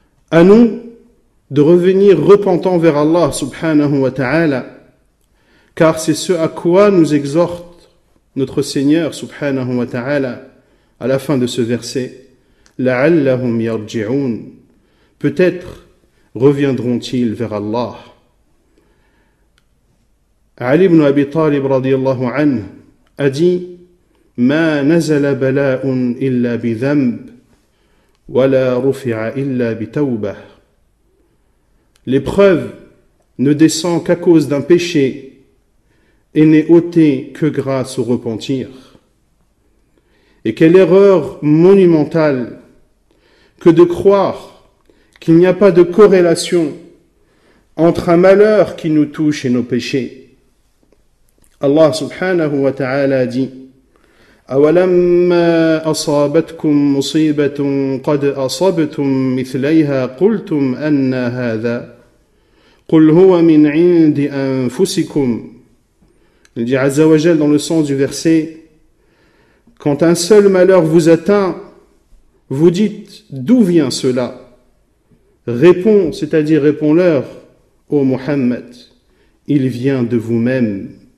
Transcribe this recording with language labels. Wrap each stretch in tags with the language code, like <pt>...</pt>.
<fr>À nous de revenir repentants vers Allah subhanahu wa ta'ala, car c'est ce à quoi nous exhorte notre Seigneur subhanahu wa ta'ala à la fin de ce verset.</fr> <ar>لَعَلَّهُمْ يَرْجِعُونَ.</ar> <fr>Peut-être reviendront-ils vers Allah.</fr> <ar>Ali ibn Abi Talib radiyallahu anhu</ar> <fr>a dit:</fr> <ar>ما نزل بلاء إلا بذنب ولا رفع إلا بتوبة.</ar> <fr>L'épreuve ne descend qu'à cause d'un péché et n'est ôtée que grâce au repentir. Et quelle erreur monumentale que de croire qu'il n'y a pas de corrélation entre un malheur qui nous touche et nos péchés. Allah subhanahu wa ta'ala dit:</fr> <ar>أولما أصابتكم مصيبة قد أصبتم مثليها قلتم أن هذا قل هو من عند أنفسكم.</ar> <fr>Il dit Azza wa Jal dans le sens du verset, quand un seul malheur vous atteint, vous dites d'où vient cela? Réponds, c'est-à-dire réponds-leur, ô Muhammad, il vient de vous-même.</fr>